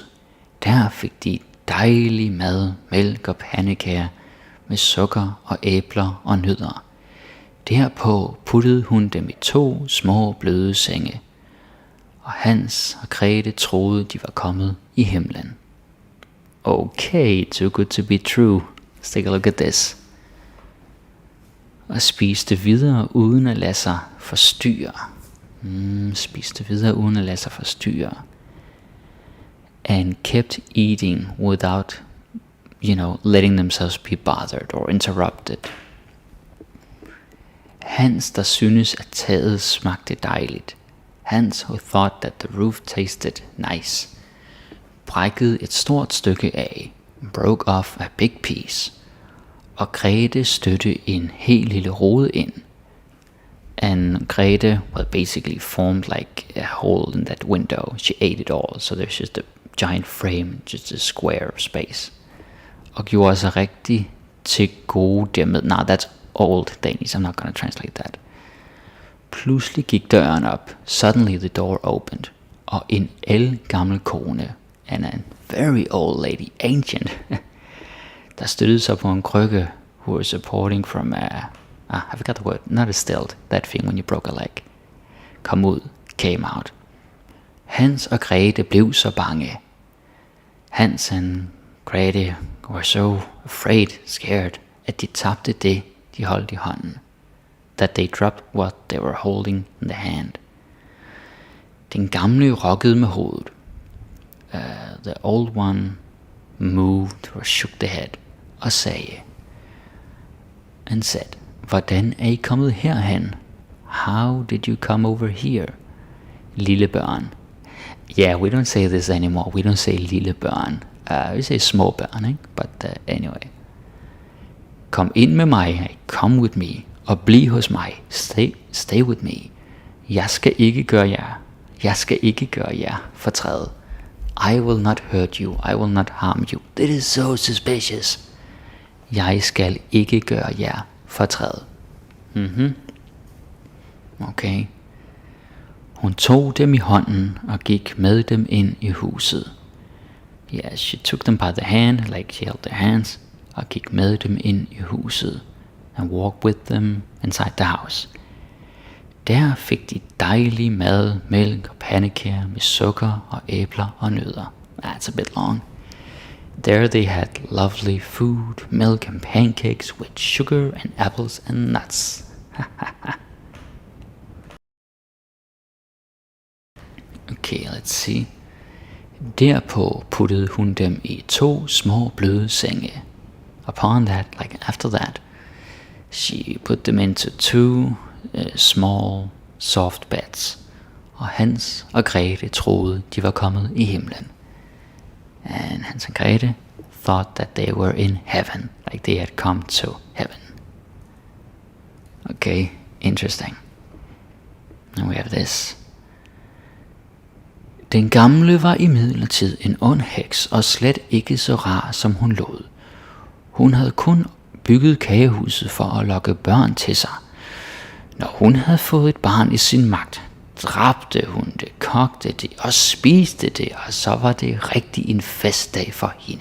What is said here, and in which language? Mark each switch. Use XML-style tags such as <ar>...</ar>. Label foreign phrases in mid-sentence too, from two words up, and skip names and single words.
<da>Der fik de dejlig mad, mælk og pandekager med sukker og æbler og nødder. Derpå puttede hun dem i 2 små bløde senge. Og Hans og Grete troede, de var kommet i himlen.</da> <en>Okay, too good to be true. Let's take a look at this.</en> <da>Og spiste videre uden at lade sig forstyrre.</da> <en>And kept eating without, letting themselves be bothered or interrupted.</en> <da>Hans, der synes at taget smagte dejligt.</da> <en>Hans, who thought that the roof tasted nice,</en> <da>brækkede et stort stykke af,</da> <en>broke off a big piece,</en> <da>og Grete støtte en helt lille rode ind.</da> <en>And Grete, basically formed like a hole in that window. She ate it all, so there's just a giant frame, just a square of space.</en> <da>Og gjorde sig rigtig til gode dermed.</da> <en>Now that's old Danish, I'm not going to translate that.</en> <da>Pludselig gik døren op.</da> <en>Suddenly the door opened.</en> <da>Og en gammel kone,</da> <en>and a very old lady, ancient,</en> <da>der støttede sig på en krykke,</da> <en>who was supporting from I forgot the word, not a stilt, that thing when you broke a leg. Came out.</en> <da>Hans og Grete blev så bange.</da> <en>Hans and Grete were so afraid, scared,</en> <da>at de tabte det, de holdt i hånden.</da> <en>That they dropped what they were holding in the hand.</en> <da>Den gamle rokkede med hovedet.</da> <en>The old one moved or shook the head</en> <da>og sagde,</da> <en>and said,</en> <da>hvordan er I kommet herhen?</da> <en>How did you come over here?</en> <da>Lille børn.</da> <en>Yeah, we don't say this anymore. We don't say</en> <da>lille børn.</da> <en>We say</en> <da>små børn, ikke?</da> <en>But anyway.</en> <da>Kom ind med mig,</da> <en>come with me,</en> <da>og bliv hos mig,</da> <en>stay with me.</en> <da>Jeg skal ikke gøre jer fortræd.</da> <en>I will not hurt you, I will not harm you. This is so suspicious.</en> <da>Jeg skal ikke gøre jer fortræd.</da> <en>Okay.</en> <da>Hun tog dem i hånden og gik med dem ind i huset.</da> <en>Yeah, she took them by the hand, like she held their hands,</en> <da>og gik med dem ind i huset,</da> <en>and walked with them inside the house.</en> <da>Der fik de dejlig mad, mælk og pandekager med sukker og æbler og nødder.</da> <en>That's a bit long. There they had lovely food, milk and pancakes with sugar and apples and nuts. Okay, let's see.</en> <da>Derpå puttede hun dem i 2 små bløde senge.</da> <en>Upon that, like after that, she put them into 2 small, soft beds.</en> <da>Og Hans og Grete troede, de var kommet i himlen.</da> <en>And Hans and Grete thought that they were in heaven, like they had come to heaven. Okay, interesting. And we have this.</en> <da>Den gamle var imidlertid en ond heks, og slet ikke så rar, som hun lod. Hun havde kun bygget kagehuset for at lokke børn til sig. Når hun havde fået et barn i sin magt, dræbte hun det, kogte det og spiste det, og så var det rigtig en festdag for hende.</da>